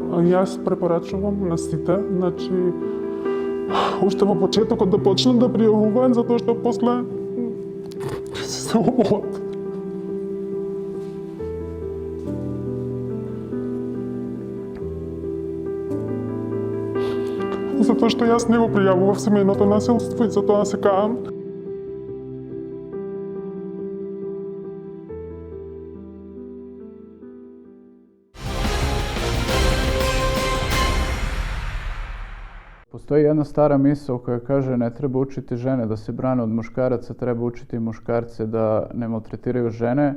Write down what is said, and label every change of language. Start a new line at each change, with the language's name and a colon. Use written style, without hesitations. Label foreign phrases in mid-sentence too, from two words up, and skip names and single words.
Macedonian: Јас препорачувам на сите, значи, уште во почетокот да почнат да пријавуваат, затоа што после се оболат. Затоа што јас не го пријавував семејното насилство и затоа се каам.
Serbian: Postoji jedna stara misao koja kaže ne treba učiti žene da se brane od muškaraca, treba učiti muškarce da ne maltretiraju žene.